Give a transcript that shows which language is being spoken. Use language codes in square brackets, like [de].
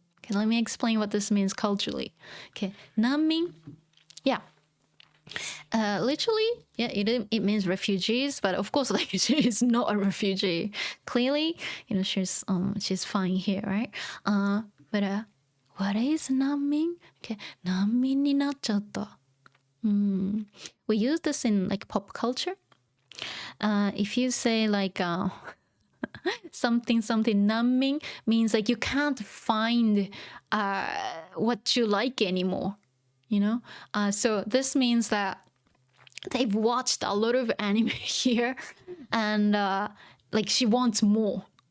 [en] Okay, let me explain what this means culturally. Okay, 難民.Yeah. Literally, yeah, it means refugees, but of course, like she is not a refugee. Clearly, she's fine here, right? But what is 難民? Okay, [ja] 難民になっちゃった. [en] We use this in like pop culture. If you say like something 難民 means like you can't find what you like anymore. So this means that they've watched a lot of anime here and like she wants more.